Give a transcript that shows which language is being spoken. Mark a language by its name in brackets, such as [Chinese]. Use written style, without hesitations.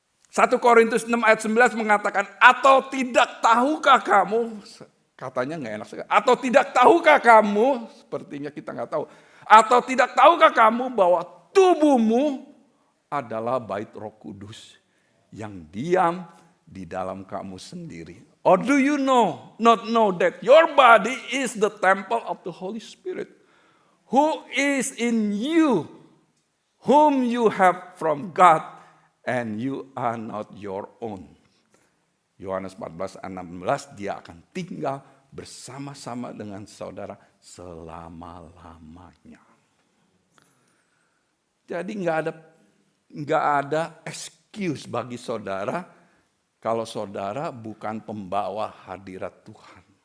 [Indonesian] 1 Korintus 6 ayat 11 mengatakan, atau tidak tahukah kamu, katanya nggak enak sekali, atau tidak tahukah kamu, sepertinya kita nggak tahu, atau tidak tahukah kamu bahwa tubuhmu adalah bait Roh Kudus yang diam di dalam kamu sendiri. [English] Or do you not know that your body is the temple of the Holy Spirit, who is in you, whom you have from God, and you are not your own. [Indonesian] Yohanes 14:16, dia akan tinggal bersama-sama dengan saudara selama-lamanya. Jadi nggak ada excuse bagi saudara kalau saudara bukan pembawa hadirat Tuhan.